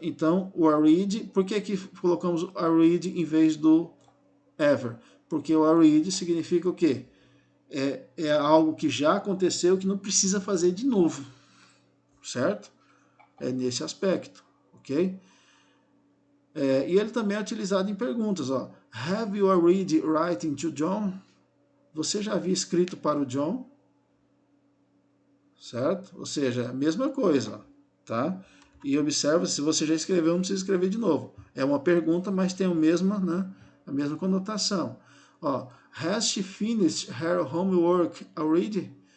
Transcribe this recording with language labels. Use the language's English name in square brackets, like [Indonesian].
[Portuguese] Então, o already, por que colocamos o already em vez do ever? Porque o already significa o quê? É algo que já aconteceu que não precisa fazer de novo. Certo? É nesse aspecto. Ok? E ele também é utilizado em perguntas. Ó. [English] Have you already written to John? [Portuguese] Você já havia escrito para o John? Certo? Ou seja, a mesma coisa. Tá? E observa, se você já escreveu, não precisa escrever de novo. É uma pergunta, mas tem a mesma conotação. [English] Ó, has she finished her homework already?